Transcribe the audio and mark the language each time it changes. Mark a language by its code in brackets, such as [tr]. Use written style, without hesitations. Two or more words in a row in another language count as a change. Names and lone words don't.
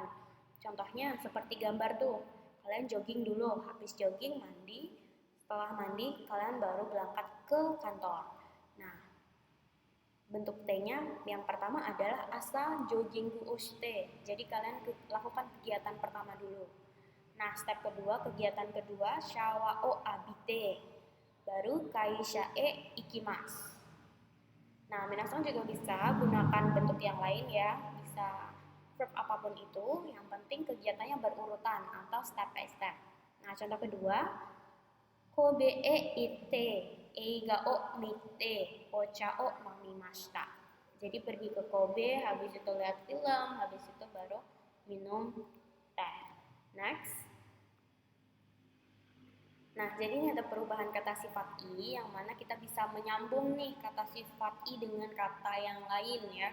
[id] Contohnya seperti gambar tuh, kalian jogging dulu, habis jogging mandi, setelah mandi kalian baru berangkat ke kantor. Nah, bentuk T-nya yang pertama adalah [ja] 朝ジョギングをして. [id] Jadi kalian lakukan kegiatan pertama dulu. Nah, step kedua, kegiatan kedua, [ja] シャワーを浴びて. Baru 会社へ行きます. [id] Nah, minasan juga bisa gunakan bentuk yang lain ya. Bisa verb apapun itu, yang penting kegiatannya berurutan atau [en] step by step. [id] Nah, contoh kedua, [ja] 神戸へ行って映画を見てお茶を飲みました. [id] Jadi pergi ke Kobe, habis itu lihat film, habis itu baru minum teh. Next. Nah, jadi ini ada perubahan kata sifat i yang mana kita bisa menyambung nih kata sifat i dengan kata yang lain ya.